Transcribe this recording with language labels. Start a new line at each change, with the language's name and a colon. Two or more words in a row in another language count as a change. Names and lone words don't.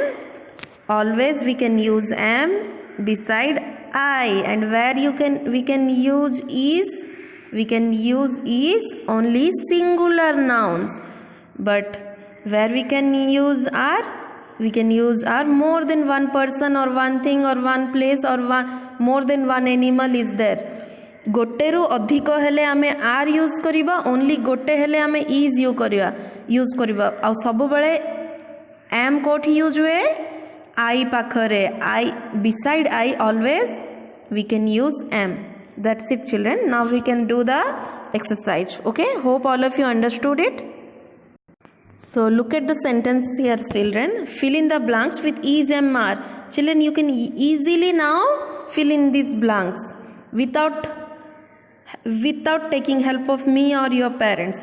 English: Always we can use am beside I, and where we can use is. We can use is only singular nouns. But where we can use are more than one person or one thing or one place or more than one animal is there.
Odia: ଗୋଟେ ରୁ ଅଧିକ ହେଲେ ଆମେ
English: are use
Odia: କରିବା, ଓନଲି ଗୋଟେ ହେଲେ ଆମେ
English: is use
Odia: କରିବା ଆ ସବୁ ବେଳେ ଏମ କୋଠି ୟୁଜ ହୁଏ ଆଇ ପାଖରେ.
English: I beside I always we can use am. That's it children. Now we can do the exercise. Okay, hope all of you understood it. So look at the sentence here children. Fill in the blanks with is, am, are. Children, you can easily now fill in these blanks without taking help of me or your parents.